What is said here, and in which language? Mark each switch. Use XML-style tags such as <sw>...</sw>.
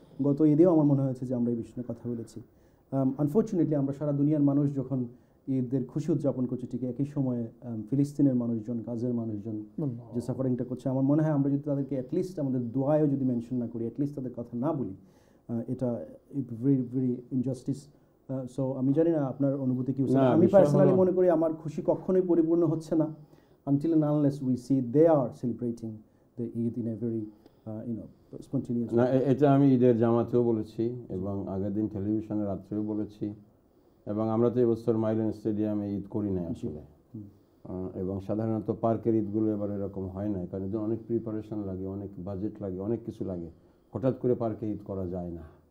<bn>গত ঈদেও আমার মনে হয়েছে যে আমরা এই বিষয়ে কথা বলেছি। আনফর্চুনেটলি আমরা সারা দুনিয়ার মানুষ যখন ঈদের খুশি উদযাপন করছে, ঠিক একই সময়ে ফিলিস্তিনের মানুষজন, গাজার মানুষজন যে সাফারিংটা করছে, আমার মনে হয় আমরা যদি তাদেরকে অ্যাটলিস্ট আমাদের দোয়ায়ও যদি মেনশন না করি, অ্যাটলিস্ট তাদের কথা না বলি, এটা</bn> <en>Very very injustice.</en> <bn>সো আমি জানি না আপনার অনুভূতি কি। আমি পার্সোনালি মনে করি আমার খুশি কখনোই পরিপূর্ণ হচ্ছে না</bn> <en>until and unless we see they are celebrating the Eid in a very spontaneous way.</en> <bn>না, এটা আমি ঈদের জামাতেও বলেছি এবং আগের দিন টেলিভিশনে রাত্রেও বলেছি, এবং আমরা তো এবছর মাইলেন স্টেডিয়ামে ঈদ করি না আসলে, এবং সাধারণত পার্কের ঈদগুলো এবার এরকম হয় না, কারণ অনেক প্রিপারেশন লাগে, অনেক বাজেট লাগে, অনেক কিছু লাগে, হঠাৎ করে পার্কে ঈদ করা যায় না।</bn>